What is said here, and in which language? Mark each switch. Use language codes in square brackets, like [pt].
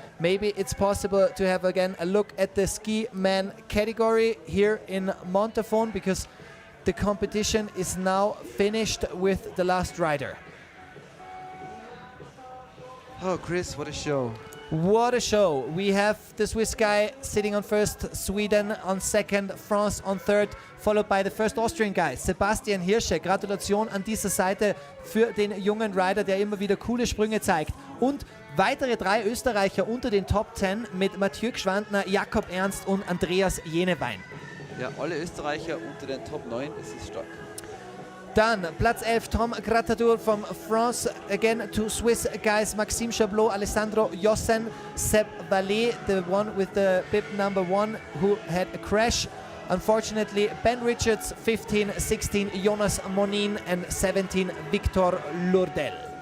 [en] Maybe it's possible to have again a look at the ski man category here in Montafon, because the competition is now finished with the last rider. Oh, Chris, what a show. What a show. We have the Swiss guy sitting on first, Sweden on second, France on third, followed by the first Austrian guy, Sebastian Hirsche. [de] Gratulation an dieser Seite für den jungen Rider, der immer wieder coole Sprünge zeigt. Und weitere 3 Österreicher unter den Top 10 mit Mathieu Gschwandner, Jakob Ernst und Andreas Jenewein. Ja, alle Österreicher unter den Top 9, das ist stark. Dann Platz 11, [en] Tom Gratadur from France, again to Swiss guys, Maxime Chablot, Alessandro Yoson, Seb Varley, the one with the bib number 1 who had a crash. Unfortunately, Ben Richards, 15, 16, Jonas Monin, and 17, Victor Lourdel.